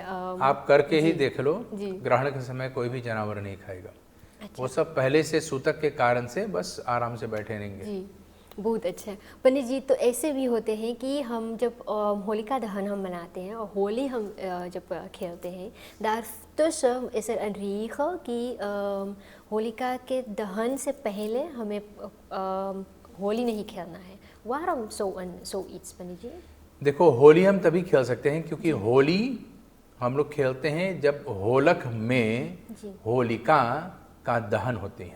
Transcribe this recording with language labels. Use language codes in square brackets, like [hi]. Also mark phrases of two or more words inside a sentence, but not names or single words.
[hi] आप करके ही देख लो, ग्रहण के समय कोई भी जानवर नहीं खाएगा। अच्छा। वो सब पहले से सूतक के कारण से बस आराम से बैठे रहेंगे। जी, बहुत अच्छा पंडित जी। तो ऐसे भी होते हैं कि हम जब होलिका दहन हम मनाते हैं और होली हम जब खेलते हैं, [nl] daartussen is er een regel [hi] कि होलिका के दहन से पहले हमें होली नहीं खेलना है। [nl] Waarom zoiets, [hi] पंडित जी? देखो, होली हम तभी खेल सकते हैं क्योंकि होली हम लोग खेलते हैं जब होलक में जी होलिका का दहन होते हैं।